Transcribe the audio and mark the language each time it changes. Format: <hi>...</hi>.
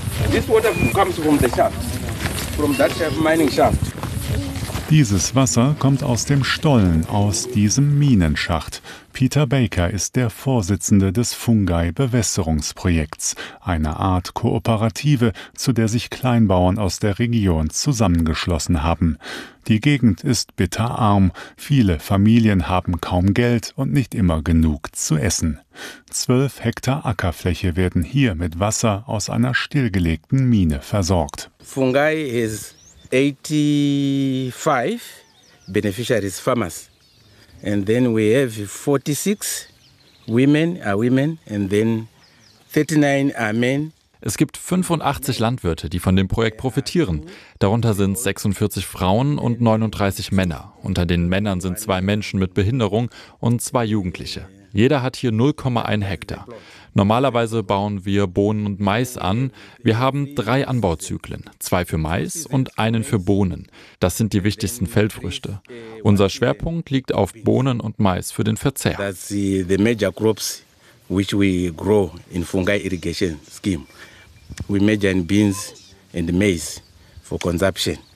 <en>This water comes from the shaft, from that mining shaft.</en> <de>Dieses Wasser kommt aus dem Stollen, aus diesem Minenschacht. Peter Baker ist der Vorsitzende des Fungai-Bewässerungsprojekts, einer Art Kooperative, zu der sich Kleinbauern aus der Region zusammengeschlossen haben. Die Gegend ist bitterarm. Viele Familien haben kaum Geld und nicht immer genug zu essen. 12 Hektar Ackerfläche werden hier mit Wasser aus einer stillgelegten Mine versorgt.</de> <en>Fungai is 85 beneficiaries farmers. And then we have 46 women, and then 39 are men.</en> <de>Es gibt 85 Landwirte, die von dem Projekt profitieren. Darunter sind 46 Frauen und 39 Männer. Unter den Männern sind 2 Menschen mit Behinderung und 2 Jugendliche. Jeder hat hier 0,1 Hektar. Normalerweise bauen wir Bohnen und Mais an. Wir haben 3 Anbauzyklen, 2 für Mais und einen für Bohnen. Das sind die wichtigsten Feldfrüchte. Unser Schwerpunkt liegt auf Bohnen und Mais für den Verzehr.</de> <en>That's the major crops which we grow in Fungai Irrigation Scheme. We major in beans and maize for consumption.</en>